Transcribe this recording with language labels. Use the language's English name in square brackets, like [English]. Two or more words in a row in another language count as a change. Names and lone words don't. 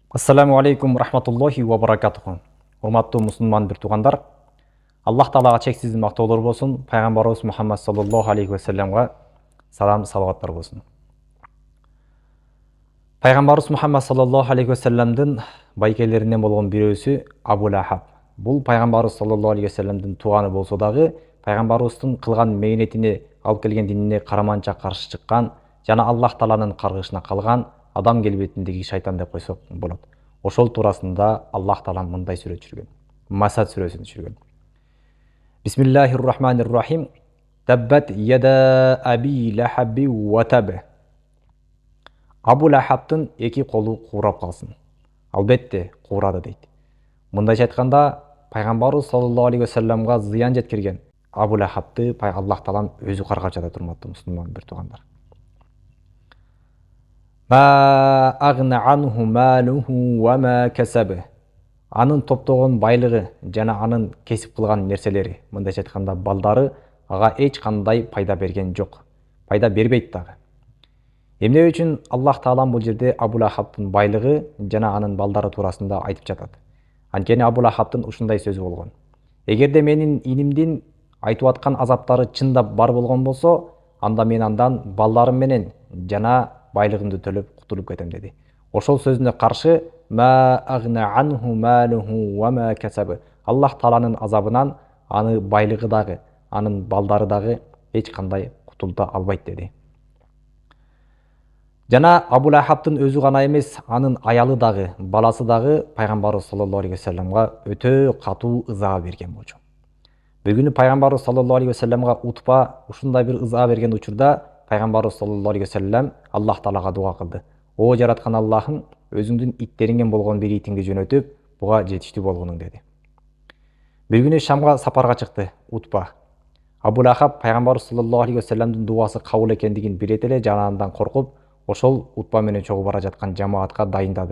[Arabic] السلام عليكم ورحمة الله وبركاته. [Kyrgyz] Урматтуу мусулман бир туугандар, Аллах Таалага чексиз мактоолор болсун, пайгамбарыбыз Мухаммад [Arabic] صلى الله عليه وسلم [Kyrgyz] салам салаваттар болсун. Пайгамбарыбыз Мухаммад [Arabic] صلى الله عليه وسلم [Kyrgyz] байкелеринен болгон бирөөсү Абу Лахаб. Бул пайгамбарыбыз [Arabic] صلى الله عليه وسلم [Kyrgyz] тууганы болсо дагы, пайгамбарыбыздын кылган мээнетине, алып келген динине караманча каршы чыккан жана Аллах Тааланын каргышына калган адам келбетиндеги шайтан деп койсок болот. Ошол туурасында Аллах Таала мындай сүрө түшүргөн. Масад сүрөсүн түшүргөн. [Arabic] بسم الله الرحمن الرحيم. تبت يدا أبي لهب وتب. [Kyrgyz] Абу Лахабтын эки колу куурап калсын. Албетте куурады дейт. Мындайча айтканда, пайгамбарыбыз [Arabic] صلى الله عليه وسلم [Kyrgyz] зыян жеткирген Абу Лахабты Аллах Таалам өзү каргап жатат, урматтуу мусулман бир туугандар. [Arabic] ما أغنى عنه ماله وما كسب. [Kyrgyz] Анын топтогон байлыгы жана анын кесип кылган нерселери, мындайча айтканда балдары ага эч кандай пайда берген жок. Пайда бербейт дагы. Эмне үчүн Аллах Таалам бул жерде Абу Лахабтын байлыгы жана анын балдары туурасында айтып жатат? Анткени Абу Лахабтын ушундай сөзү болгон. Эгерде менин инимдин айтып аткан азаптары чындап бар болгон болсо, анда мен андан балдарым менен жана байлыгымды төлөп кутулуп кетем деди. Ошол сөзүнө каршы [Arabic] ما أغنى عنه ماله وما كسب. [Kyrgyz] Аллах Тааланын азабынан аны байлыгы дагы, анын балдары дагы эч кандай кутулта албайт деди. Жана Абу Лахабтын өзү гана эмес, анын аялы дагы, баласы дагы пайгамбарыбыз [Arabic] صلى الله عليه وسلم [Kyrgyz] өтө катуу ыза берген болчу. Бир күнү пайгамбарыбыз [Arabic] صلى الله عليه وسلم [Kyrgyz] Утба ушундай бир ыза берген учурда пайгамбарыбыз [Arabic] صلى الله عليه وسلم [Kyrgyz] Аллах Таалага дуа кылды. О жараткан Аллахым, өзүңдүн иттериңден болгон бир итиңди жөнөтүп, буга жетиштүү болгонуң деди. Бир күнү Шамга сапарга чыкты Утба. Абу Лахаб пайгамбарыбыз [Arabic] صلى الله عليه وسلم [Kyrgyz] дуасы кабыл экендигин билет эле, жана андан коркуп, ошол Утба менен чогуу бара жаткан жамаатка дайындады.